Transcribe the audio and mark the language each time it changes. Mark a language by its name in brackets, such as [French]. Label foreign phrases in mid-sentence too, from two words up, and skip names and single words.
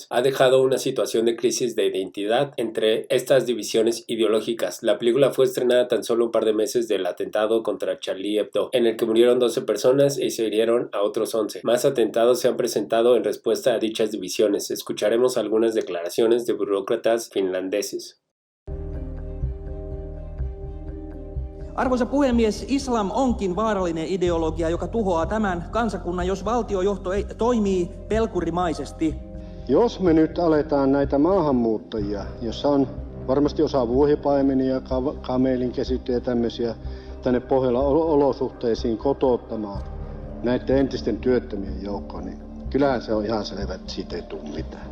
[Spanish] Ha dejado una situación de crisis de identidad entre estas divisiones ideológicas. La película fue estrenada tan solo un par de meses del atentado contra Charlie Hebdo, en el que murieron 12 personas y se hirieron a otros 11. Más atentados se han presentado en respuesta a dichas divisiones. Escucharemos algunas declaraciones de burócratas finlandeses. [Finnish] Arvoisa puhemies, islam onkin vaarallinen ideologia, joka tuhoaa tämän kansakunnan, jos valtiojohto toimii pelkurimaisesti. Jos me nyt aletaan näitä maahanmuuttajia, jossa on varmasti osa vuohipaimenia, kamelinkesyttäjiä ja tämmöisiä, tänne Pohjolan olosuhteisiin kotouttamaan näiden entisten työttömien joukkoon, niin kyllähän se on ihan selvä, että siitä ei tule mitään.